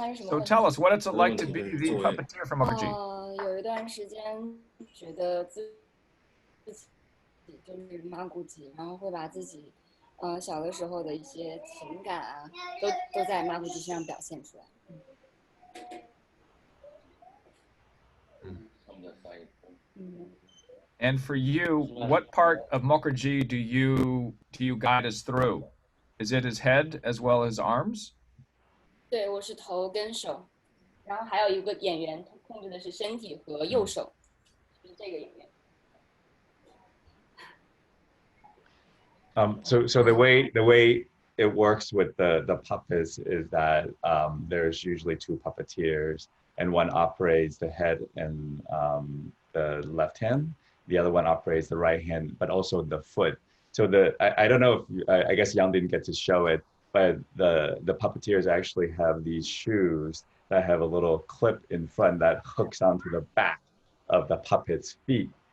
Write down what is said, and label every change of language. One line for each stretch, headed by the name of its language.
English: So tell us, what it's like to be the puppeteer for Mukherjee?
Chinese: 有一段时间觉得自己就是Makuji，然后会把自己小的时候的一些情感啊，都在Makuji身上表现出来。
English: And for you, what part of Makuji do you guide us through? Is it his head as well as arms?
Chinese: 对，我是头跟手，然后还有一个演员控制的是身体和右手，就是这个演员。
English: So the way it works with the puppets is that there's usually two puppeteers, and one operates the head and the left hand. The other one operates the right hand, but also the foot. So I don't know if I guess Yang didn't get to show it, but the puppeteers actually have these shoes that have a little clip in front that hooks onto the back of the puppet's feet.